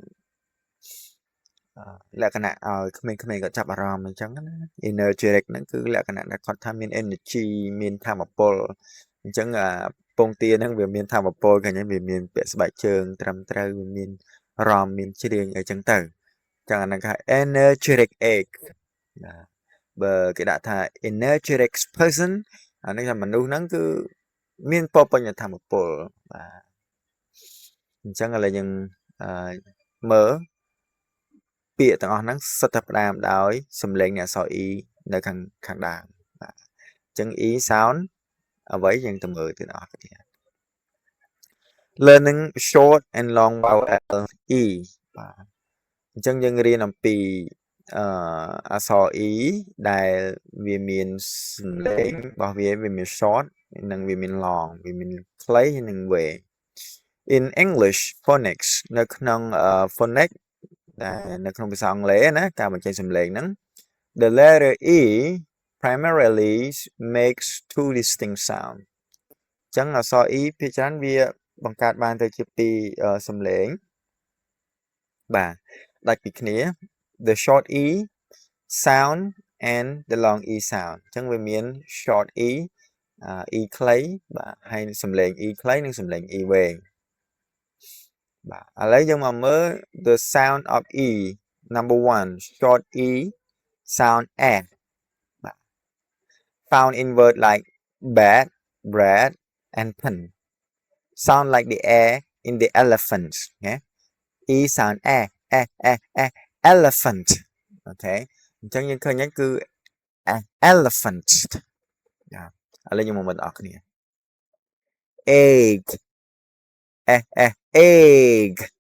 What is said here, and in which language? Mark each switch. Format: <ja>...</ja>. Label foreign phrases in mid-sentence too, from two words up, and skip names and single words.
<km>លក្ខណៈឲ្យក្មេងៗគាត់ចាប់អារម្មណ៍អញ្ចឹងណា energetic ហ្នឹងគឺលក្ខណៈដែលគាត់ថាមាន energy មានថាមពលអ ញ្ចឹងពងទាហ្នឹងវាមានថាមពលឃើញវាមានពាក់ស្បែកជើងត្រឹមត្រូវវាមានរំមានជ្រៀងអីចឹងទៅចឹងអាហ្នឹងគេហៅ</km> <en>energetic egg</en> <km>បាទបើគេដាក់ថា</km> <en>energetic person</en> <km>អានេះថាមនុស្សហ្នឹងគឺមានពបញ្ញថាមពលបាទអញ្ចឹងឥឡូវយើងមើលពាក្យទាំងអស់ហ្នឹងសុទ្ធតែផ្ដើម ដោយសំឡេងនៃអក្សរ E នៅខាងដើមបាទអញ្ចឹង</km> <en>E sound</en> <km>អ្វីយើងទៅមើលទៀតអស់គ្នា</km> <en>Learning short and long vowel E</en> <km>បាទអញ្ចឹងយើងរៀនអំពីអក្សរ E ដែលវាមានសំឡេងរបស់វាមាន short និងវាមាន long វាមានខ្លីនិងវែង</km> <en>In English phonics</en> <km>នៅក្នុង phonics ដែលនៅក្នុងភាសាអង់គ្លេសណាការបញ្ចេញសំឡេងហ្នឹង</km> <en>the letter E primarily makes two distinct sound</en> <km>អញ្ចឹងអ ក្សរ E ភាគច្រើនវាបង្កើតបានទៅជាពីរសំឡេងបាទដាច់ពីគ្នា</km> <en>the short E sound and the long E</en> <km>sound អញ្ចឹងវាមាន</km> <en>short E</en> <km>E ខ្លីបាទហើយសំឡេង E ខ្លីនិងសំឡេង E វែងបាទឥ ឡូវយើងមកមើល</km> <en>the sound of E number 1 short E sound F បាទ found in word like bad bread and pen sound like the air in the elephant ណា E sound elephant</en> <km>អូខេអញ្ចឹងយើងឃើញហ្នឹងគឺ</km> <en>elephant</en> <km>ឥឡូវយើងមកមើលបងប្អូនគ្នា</km> <en>egg egg</en>